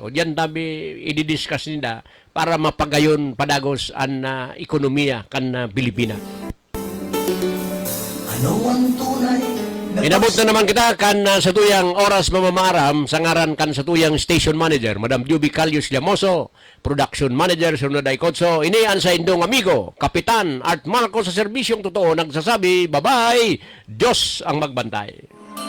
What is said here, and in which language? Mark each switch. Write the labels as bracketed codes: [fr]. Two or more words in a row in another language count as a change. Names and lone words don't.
[bik] O diyan tabi i-discuss nila para mapagayon padagos ang ekonomiya kan Pilipinas. [tl] Ano ang tunay na [bik] Inabot na naman kita kan sa tuyang oras mamamaram sa ngaran kan sa tuyang station manager, Madam Juby Calius Llamoso, production manager Sunoday Kotso, inian sa indong amigo, Kapitan Art Marco sa serbisyong totoo, nagsasabi, bye-bye, Diyos ang magbantay.